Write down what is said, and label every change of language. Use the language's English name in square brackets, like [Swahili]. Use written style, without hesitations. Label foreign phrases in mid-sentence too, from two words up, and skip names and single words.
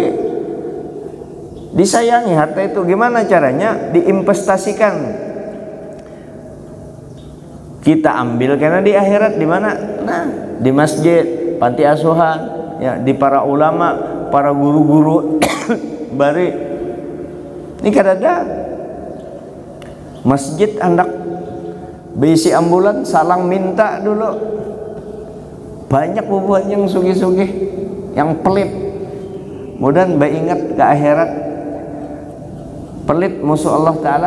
[Indonesian] Disayangi harta itu, gimana caranya? Diinvestasikan. Kita ambil karena di akhirat di mana? Nah, di masjid, panti asuhan, ya, di para ulama, para guru-guru bari. [Banjar] Ini kada ada. Masjid hendak berisi ambulan, salang minta dulu. Banyak bubuhan yang sugih-sugih, yang pelit. [Indonesian] Mudah-mudahan ingat ke akhirat. Pelit musuh Allah Ta'ala.